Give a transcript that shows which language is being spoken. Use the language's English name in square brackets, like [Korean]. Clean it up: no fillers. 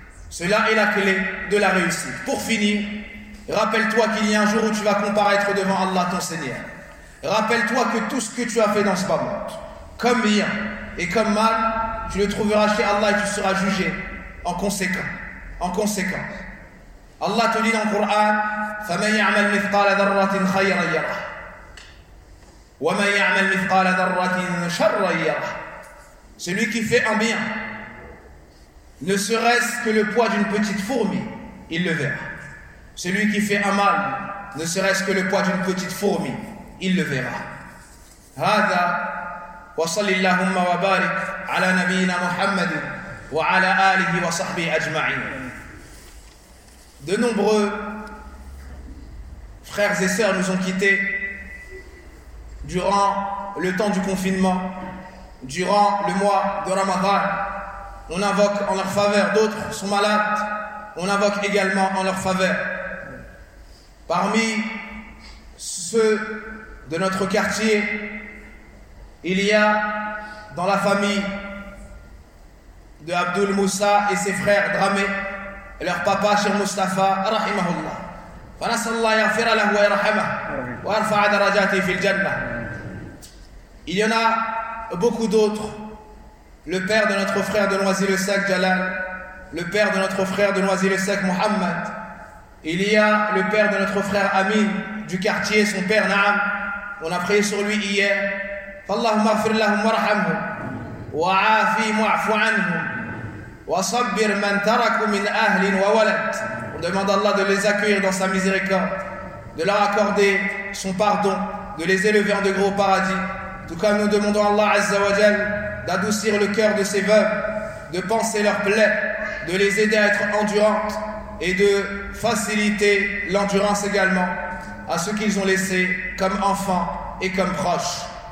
[French] Cela est la clé de la réussite. Pour finir, rappelle-toi qu'il y a un jour où tu vas comparaître devant Allah ton Seigneur. Rappelle-toi que tout ce que tu as fait dans ce bas-monde, comme bien et comme mal, tu le trouveras chez Allah et tu seras jugé en conséquence. En conséquence. Allah te dit dans le Coran: [Arabic] فَمَنْ يَعْمَلْ مِثْقَالَ ذَرَّةٍ خَيْرًا يَرَهُ وَمَنْ يَعْمَلْ مِثْقَالَ ذَرَّةٍ شَرًّا يَرَهُ. [French] Celui qui fait un bien, ne serait-ce que le poids d'une petite fourmi, il le verra. Celui qui fait un mal, ne serait-ce que le poids d'une petite fourmi, il le verra. [Arabic] هَذَا وَصَلِّ اللَّهُمَّ وَبَارِكْ عَلَى نَبِيِّنَا مُحَمَّدٍ وَعَلَى آلِهِ وَصَحْبِهِ أَجْمَعِينَ. [French] De nombreux frères et sœurs nous ont quittés durant le temps du confinement, durant le mois de Ramadan. On invoque en leur faveur, d'autres sont malades, on invoque également en leur faveur. Parmi ceux de notre quartier, il y a dans la famille de Abdul Moussa et ses frères Dramé et leur papa Cheikh Mustafa rahimahullah. [Arabic] فنسأل الله يغفر له ويرحمه وارفع درجاته في الجنة. [French] Il y en a beaucoup d'autres. Le père de notre frère de Noisy-le-Sec Jalal, le père de notre frère de Noisy-le-Sec Mohamed. Il y a le père de notre frère Amin du quartier, son père Naam. On a prié sur lui hier. [Arabic] فاللهم اغفر لهم وارحمهم وعافهم واعف عنهم وصبر من ترك من أهل وولد. [French] On demande à Allah de les accueillir dans sa miséricorde, de leur accorder son pardon, de les élever en de gros paradis. Tout comme nous demandons à Allah Azza wa Jal d'adoucir le cœur de ses veuves, de panser leurs plaies, de les aider à être endurantes et de faciliter l'endurance également à ceux qu'ils ont laissés comme enfants et comme proches.